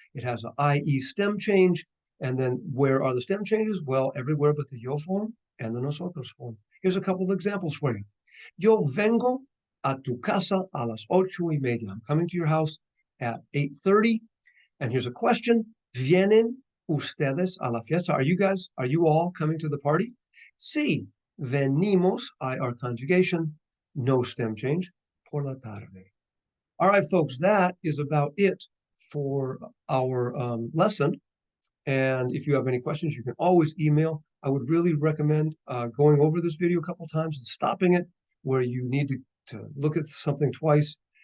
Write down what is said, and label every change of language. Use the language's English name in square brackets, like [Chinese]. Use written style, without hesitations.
[English] It has an IE stem change. And then where are the stem changes? Well, everywhere but the yo form and the nosotros form. Here's a couple of examples for you. [Spanish] Yo vengo a tu casa a las 8:30. [English] I'm coming to your house at 8:30. And here's a question. [Spanish] ¿Vienen ustedes a la fiesta? [English] Are you all coming to the party? [Spanish] Sí, venimos, [English] IR conjugation, no stem change, [Spanish] por la tarde. [English] All right, folks, that is about it for our lesson. And if you have any questions, you can always email. I would really recommend going over this video a couple times and stopping it where you need to look at something twice.